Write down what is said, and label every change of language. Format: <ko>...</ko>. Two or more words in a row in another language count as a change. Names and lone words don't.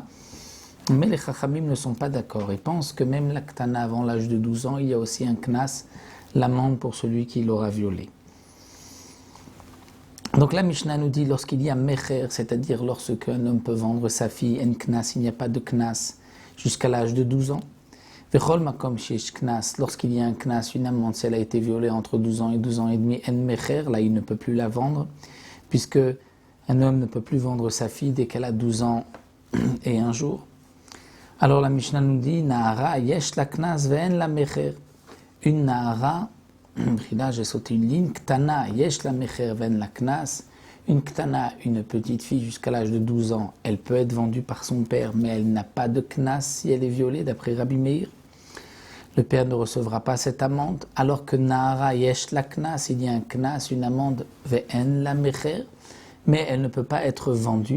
<fr>Mais les Chachamim ne sont pas d'accord. Ils pensent que même la Ktana avant l'âge de 12 ans, il y a aussi un knas, l'amende pour celui qui l'aura violée. Donc la Mishnah nous dit, lorsqu'il y a mecher, c'est-à-dire lorsqu'un homme peut vendre sa fille, en knas, il n'y a pas de knas jusqu'à l'âge de 12 ans.</fr> <he>וכל מקום שיש קנס,</he> <fr>lorsqu'il y a un knas, une amende, si elle a été violée entre 12 ans et 12 ans et demi, en mecher, là il ne peut plus la vendre, puisque un homme ne peut plus vendre sa fille dès qu'elle a 12 ans et un jour. Alors la Mishnah nous dit,</fr> <he>נערה יש לה קנס ואין לה מכר.</he> <fr>Une Nahara, là j'ai sauté une ligne,</fr> <he>קטנה יש לה מכר ואין לה קנס.</he> <fr>Une Ktana, une petite fille jusqu'à l'âge de 12 ans, elle peut être vendue par son père, mais elle n'a pas de knas si elle est violée, d'après Rabbi Meir. Le père ne recevra pas cette amende, alors que</fr> <he>נערה יש לה קנס,</he> <fr>il y a un knas, une amende</fr> <he>ואין לה מכר,</he> <fr>mais elle ne peut pas être vendue.</fr>